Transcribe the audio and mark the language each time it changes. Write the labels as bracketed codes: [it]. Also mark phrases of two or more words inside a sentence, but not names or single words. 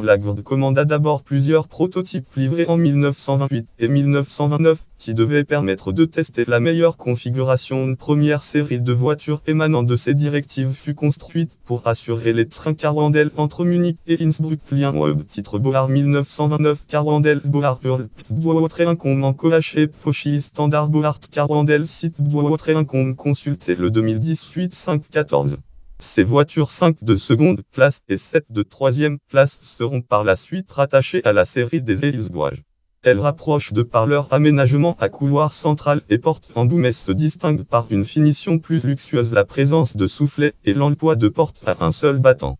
[fr] La GRD commanda d'abord plusieurs prototypes livrés en 1928 et 1929, qui devaient permettre de tester la meilleure configuration. Une première série de voitures émanant de ces directives fut construite pour assurer les trains Carwendel entre Munich et Innsbruck. Lien web titre Boar 1929 Carwendel Boar Hurl Boar-Traincombe en Coaché Pochi Standard Boar Carwendel site Boar-Traincombe consultez le 2018 514. Ces voitures 5 de seconde classe et 7 de troisième classe seront par la suite rattachées à la série des Eilzug. Elles rapprochent de par leur aménagement à couloir central et porte embout mais se distinguent par une finition plus luxueuse, la présence de soufflets et l'emploi de portes à un seul battant.